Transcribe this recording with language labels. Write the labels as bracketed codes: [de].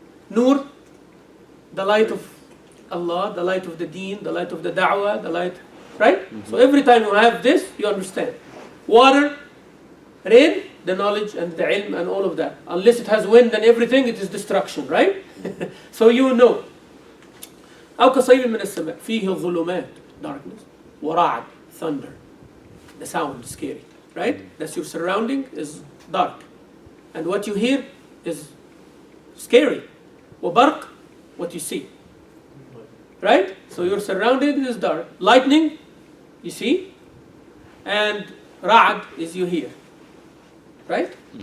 [en] Nur, the light of Allah, the light of the deen, the light of the da'wah, the light, right? So every time you have this, you understand. Water, rain, the knowledge and the ilm and all of that. Unless it has wind and everything, it is destruction, right? So you know. [ar] أو كصيب من السماء فيه ظلمات, darkness, ورعد, thunder. [en] The sound is scary, right? That's your surrounding is dark. And what you hear is scary. وبرق, what you see. Right? So your surrounding is dark. Lightning, you see. And ra'ad is you hear. Right?